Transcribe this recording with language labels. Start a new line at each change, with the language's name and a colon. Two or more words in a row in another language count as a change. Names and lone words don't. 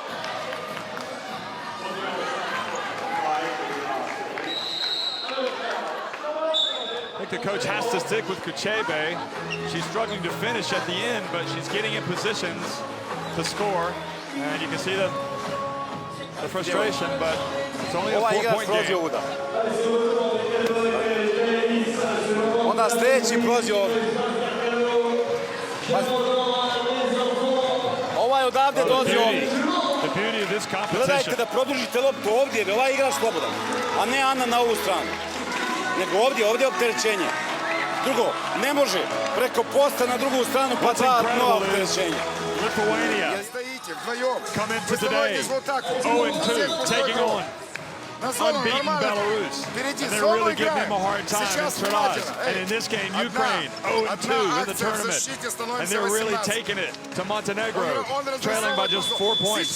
English: I think the coach has to stick with Kuchebe. She's struggling to finish at the end, but she's getting in positions to score. And you can see the frustration, but it's only a 4-point game.
Croatian: Onda sljedeći prođe ovdje. Ovaj odavde dođe ovdje. Gledajte da produžite loptu ovdje, jer ovaj igra slobodan, a ne Ana na ovu stranu. Nego ovdje je opterećenje. Drugo, ne može preko posta na drugu stranu pa dva nova opterećenja.
English: Lithuania come into today 0-2, taking on unbeaten Belarus. And they're really giving them a hard time in Ternaz. And in this game, Ukraine 0-2 in the tournament. And they're really taking it to Montenegro, trailing by just 4 points.